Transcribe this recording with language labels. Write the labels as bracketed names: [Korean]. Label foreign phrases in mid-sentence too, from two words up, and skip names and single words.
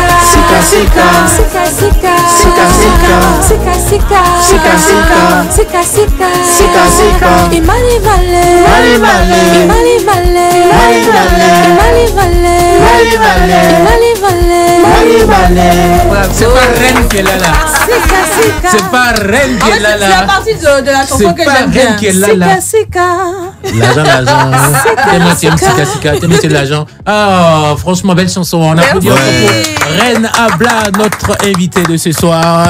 [Ewe] Sika sika. Sika sika. Sika sika. Sika sika. Sika sika. Sika sika. Sika sika. [Zulu] Imali mali. Imali mali. Imali mali. Imali mali. Imali mali. Imali mali. Imali mali. Imali mali. [French] C'est pas Reine qui est là. [Ewe] Sika sika. [French] C'est pas Reine qui est là. C'est la partie de la chanson que j'aime bien. C'est pas Reine qui est là. [Ewe] Sika sika. [French] L'argent. Tellement c'est [Ewe] sika sika. [French] Tellement c'est l'argent. Ah, franchement, belle chanson. On applaudit encore pour Reine Abla, notre invitée de ce soir.